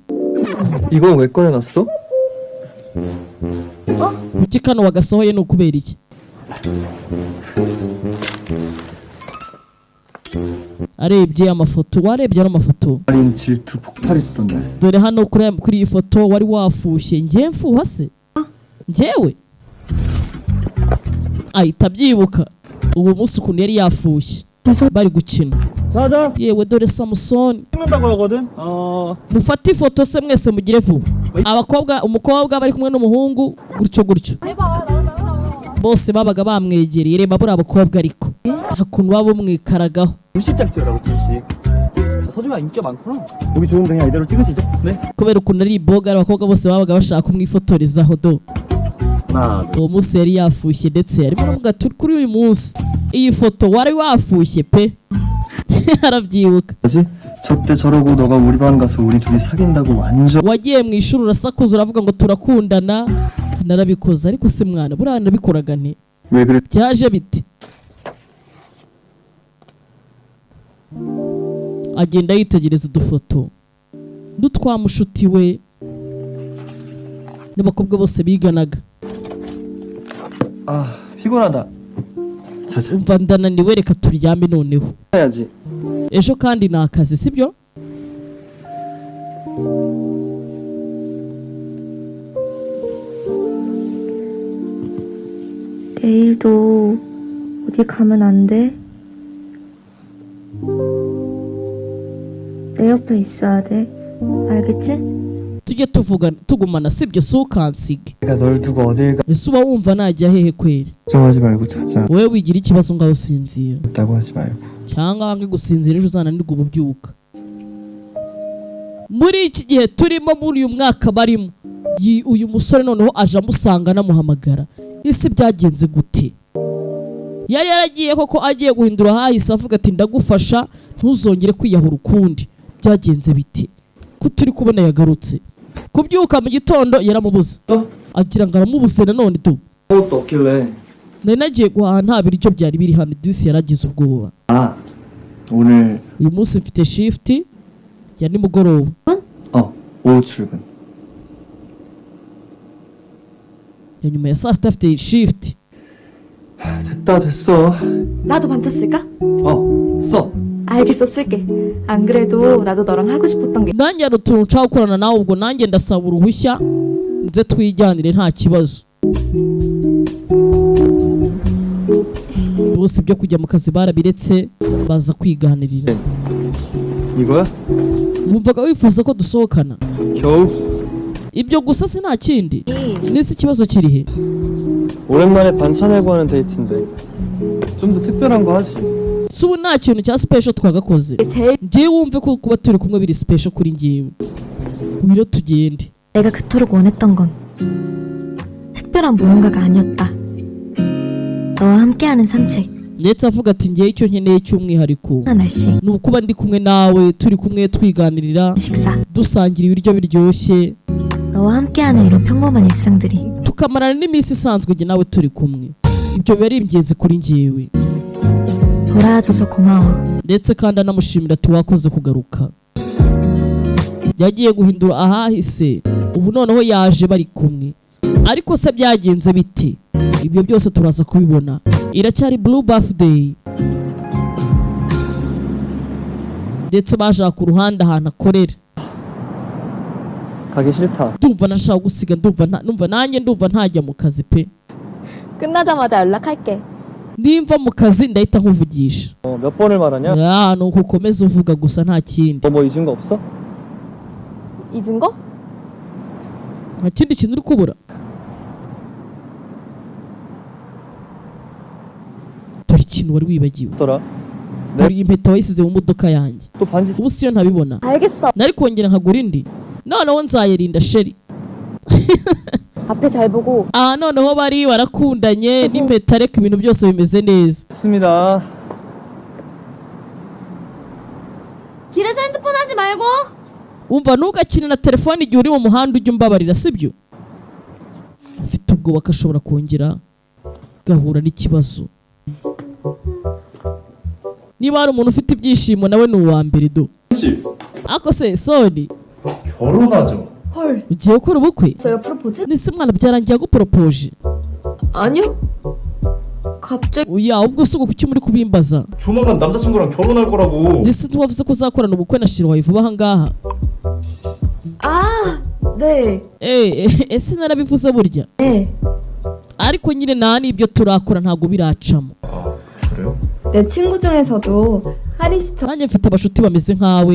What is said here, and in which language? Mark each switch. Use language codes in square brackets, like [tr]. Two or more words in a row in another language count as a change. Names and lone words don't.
[ko] 이건 왜 꺼내놨어? [rw] kuki kano wagasohoye ni ukubera iki arebye amafoto warebye ano mafoto [ko] 아린 질투 폭발했던 날. [rw] dore hano kuri iyi foto wari wafushye njye mfuha se njyewe ahita abyibuka ubu munsi ukuntu yari yafushye bari gukina [ko] 자자 [rw] yewe dore Samusoni [ko] 찍는다고 하거든. [rw] mufate ifoto se mwese mugire vuba umukobwa bari kumwe n'umuhungu gutyo bose babaga bamwegereye reba buriya bakobwa ariko nta kuntu baba bamwikaragaho [ko] 불식작 찍으라고 불식. 서준 하지마 인기가 많구나. 보기 좋은데 그냥 이대로 찍으시죠. 네. [rw] kubera ukuntu ari iboga abakobwa bose babaga bashaka kumwifotorezaho do [ko] 하나 둘. [rw] uwo munsi yari yafushye ndetse arimo aravuga ati kuri uyu munsi iyi foto wari wafushye pe arabyibuka [ko] 뭐지? 저때 저러고 너가 우리 반 가서 우리 둘이 사귄다고 완전 [rw] wagiye mu ishuri urasakuza uravuga ngo turakundana narabikoze ariko se mwana buriya nabikoraga nti [ko] 왜 그래? [rw] byaje biti agenda yitegereza udufoto n'utwamushuti we n'abakobwa bose biganaga [ko] 아 피곤하다. 자자 [rw] umva ndananiwe reka turyame noneho [ko] 해야지. [rw] ejo kandi ni akazi sibyo [ko] 내일도 어디 가면 안 돼? 내 옆에 있어야 돼. 알겠지? [rw] tujye tugumana sibyo si ukansige [ko] 내가 널 두고 어딜 가? [rw] ese uba wumva najya hehe kweri [ko] 걱정하지 말고 자자. [rw] wowe wigira ikibazo ngaho usinzira [ko] 없다고 하지 말고. [rw] cyangwa wange gusinzira ejo uzananirwa ububyuka muri iki gihe turimo muri uyu mwaka barimo uyu musore noneho aje amusanga anamuhamagara isi byagenze gute yari yaragiye koko agiye guhindura hahise avuga ati ndagufasha ntuzongere kwiyahura ukundi byagenze bite ko turi kubona yagarutse kubyuka mu gitondo yaramubuze agira ngo aramubuze nanone tu [ko] 아무것도 없길래. [rw] nari nagiye guhaha nta biryo byari biri hano disi yaragize ubwoba [ko] 아 오늘 [rw] uyu munsi mfite shift ya nimugoroba [ko] 오후 출근. [rw] ya nyuma ya saa sita afite shift [ko] 됐다 됐어. 나도 반차 쓸까? 써. 알겠어, 쓸게. 안 그래도 나도 너랑 하고 싶었던 게 [rw] nanjye hari utuntu nshaka gukorana nawe ubwo nanjye ndasaba uruhushya nze twijyanire nta kibazo bose ibyo kujya mu kazi barabiretse baza kwiganirira [ko] 이거야? [rw] wumvaga wifuza ko dusohokana [ko] 겨우? [rw] ibyo gusa si nta kindi n'isi ikibazo kiri he [ko] 오랜만에 반차 내고 하는 데이트인데 좀 더 특별한 거 하지. [rw] si ubu nta kintu cya special twagakoze [ko] 제일 [rw] njyewe wumve ko kuba turi kumwe biri special kuri njyewe wiro tugende [ko] 내가 그토록 원했던 건 특별한 무언가가 아니었다. 너와 함께하는 산책, [rw] ndetse avuga ati njyewe icyo nkeneye cy'umwihariko [ko] 한 날씨, [rw] ni ukuba ndi kumwe nawe turi kumwe twiganirira [ko] 식사, [rw] dusangira ibiryo biryoshye [ko] 너와 함께하는 이런 평범한 일상들이 [rw] tukamarana n'iminsi isanzwe njye nawe turi kumwe ibyo biba ari ingenzi kuri njyewe [ko] 돌아와줘서 고마워. [rw] ndetse kandi anamushimira ati wakoze kugaruka yagiye guhindura ahahise ubu noneho yaje bari kumwe ariko se byagenze bite ibyo byose turaza kubibona iracyari blue birthday ndetse bashaka ku ruhande ahantu akorera [ko] 가기 싫다. [rw] ndumva nashaka gusiga ndumva ntajya mu kazi pe [ko] 끝나자마자 연락할게. [rw] nimva mu kazi ndahita nkuvugisha [ko] 몇 번을 말하냐? [rw] ni uko ukomeza uvuga gusa nta kindi [ko] 너 뭐 잊은 거 없어? 잊은 거? [rw] nta kindi kintu uri kubura dore ikintu wari wibagiwe [ko] 더라. [rw] dore iyi mpeta wayisize mu modoka yanjye [ko] 또 반지 [rw] ubu siyo ntabibona [ko] 알겠어. [rw] nari kongera nkagura indi noneho nzayirinda sheri [ko] 앞에 잘 보고 [rw] aha noneho bari barakundanye n'impeta reka ibintu byose bimeze neza [ko] 있습니다. 길에서 핸드폰 하지 말고. [rw] wumva ntugakine na telefone igihe uri mu muhanda ujya umbabarira sibyo afite ubwoba ko ashobora kongera gahura n'ikibazo niba hari umuntu ufite ibyishimo nawe ni uwa mbere do [ko] 씨, [rw] ako se soni [ko] 결혼하죠. 헐. [rw] ugiye gukora ubukwe [ko] 저요 프로포즈? [rw] nise mwana byarangiye aguporopoje [ko] 아니요. 갑자기 [rw] oya ubwo si kuki muri kubimbaza [ko] 조만간 남자친구랑 결혼할 거라고. [rw] ndetse ntiwavuze ko uzakorana ubukwe na shiro wawe vuba ahangaha [ko] 아, 네. [rw] ese narabivuze burya [ko] 네. [rw] ariko nyine nta n'ibyo turakora ntabwo biracamo [ko] 아, 그래요? 내 친구 중에서도 하린 씨처럼 [rw] nanjye mfite abashuti bameze nkawe